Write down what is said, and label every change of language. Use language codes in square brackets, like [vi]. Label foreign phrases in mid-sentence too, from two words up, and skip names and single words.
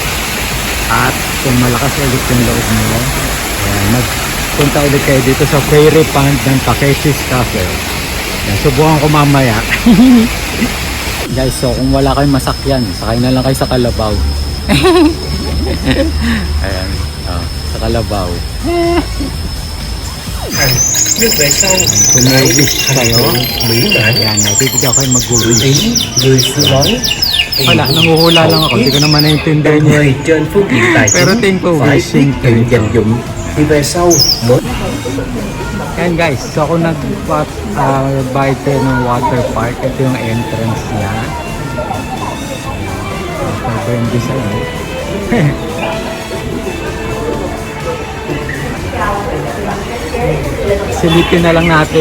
[tl] At kung malakas ulit yung loob mo, ayan, magpunta ulit kayo dito sa [en] fairy pond [tl] ng Takeshi's Castle. Ayan, subukan ko mamaya. Guys, so kung wala kayong masakyan, sakay na lang kayo sa Kalabaw. Ayan, sa Kalabaw. [vi] Nước về sau [tl] Kung may wish kayo, [vi] mỹ mãn [tl] ayan, nabibigyan kayo mag-wish. [vi] ý người xưa nói [tl] Wala, nanguhula lang ako, hindi ko naman naintindihan niya. [vi] người trên phương diện tài [tl] Pero [vi] chính [tl] tingin ko [vi] phải [tl] wishing [vi] biết tự dành dụng thì về sau mới [tl] Ayan guys, so ako nag-bike ng water park. Ito yung entrance niya. Ito yung design. Silipin na lang natin.